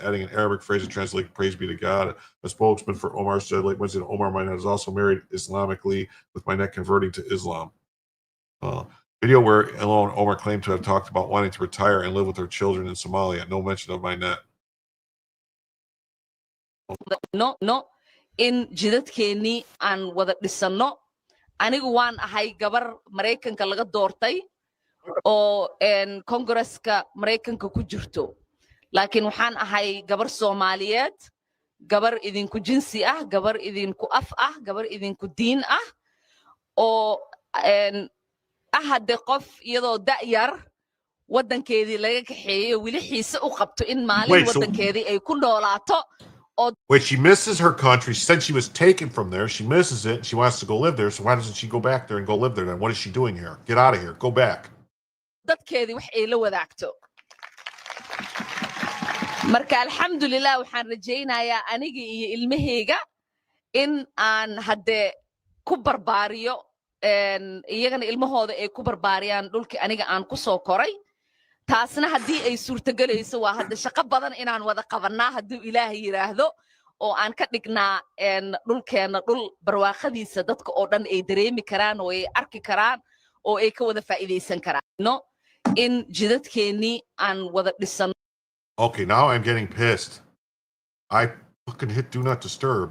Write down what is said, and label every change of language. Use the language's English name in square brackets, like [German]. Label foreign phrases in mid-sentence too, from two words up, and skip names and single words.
[English] Adding an Arabic phrase and translating "Praise be to God." A spokesman for Omar said late Wednesday, Omar Minette is also married Islamically, with Minette converting to Islam. Video where alone Omar claimed to have talked about wanting to retire and live with her children in Somalia. No mention of Minette. [Somali] No, in jidadkeennii aan wada dhisano. Anigu waan ahay gabar Mareykanka laga doortay oo Kongresska Mareykanka ku jirto. Laakiin waxaan ahay gabar Soomaaliyeed, gabar idinku jinsi ah, gabar idinku af ah, gabar idinku diin ah, oo hadde qof iyadoo da'yar waddankeedii laga kaxeeyo wili xiise u qabto in maalin waddankeedii ay ku noolaato. [English] Wait, she misses her country. She said she was taken from there. She misses it. She wants to go live there. So why doesn't she go back there and go live there then? What is she doing here? Get out of here. Go back. [Somali] Dadkeedii wax ay la wadaagto. Marka alxamdulilah waxaan rajaynayaa aniga iyo ilmahayga in aan hadde ku barbaariyo iyagana ilmahooda ay ku barbaariyaan dhulkii aniga aan ku soo koray. taasna haddii ay suurtagelayso waa hadda shaqo badan inaan wada qabanaa hadduu ilaahay yiraahdo oo aan ka dhignaa dhulkeena dhul barwaaqadiisa dadka oo dhan ay dareemi karaan oo ay arki karaan oo ay ka wada faa'iideysan karaan in jidadkeennii aan wada dhisan. [English] Okay, now I'm getting pissed. I fucking hit do not disturb.